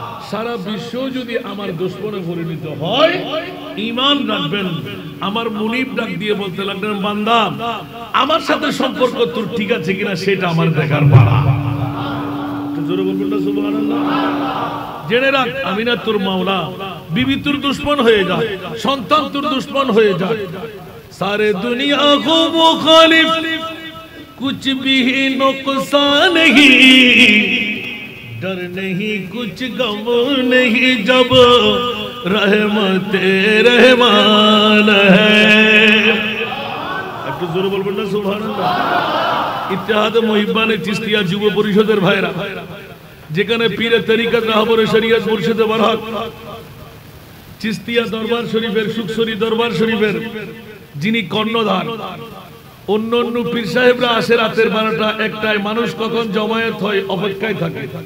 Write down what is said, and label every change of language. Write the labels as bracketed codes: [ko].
[bn] সারা বিশ্ব যদি আমার দুশমনে পরিণত হয়, ঈমান রাখবেন, আমার মুনিব ডাক দিয়ে বলতে লাগলেন, বান্দা আমার সাথে সম্পর্ক তোর ঠিক আছে কিনা সেটা আমার দেখার পালা। জোরে বলুন না সুবহানাল্লাহ। জেনে রাখ, আমি না তোর মাওলা, বিবি তোর দুশমন হয়ে যায়, সন্তান তোর দুশমন হয়ে যায়, [hi] सारे दुनिया को मुखालिफ कुछ भी नुकसान नहीं, डर नहीं कुछ गम नहीं जब रहमते रहमान है। [bn] একটু জোরে বলবেন না সুবহানাল্লাহ। ইত্তেহাদে মুহিব্বানে চিশতিয়া যুব পরিষদের ভাইরা, যেখানে পীরে তরিকত রাহবরে শরীয়ত মুর্শিদে বরহক চিশতিয়া দরবার শরীফের সুখসরি দরবার শরীফের যিনি কর্ণধার, অন্য অন্য পীর সাহেবরা আসে রাতের 12টা 1টায়, মানুষ কখন জমায়েত হয় অপেক্ষায় থাকে।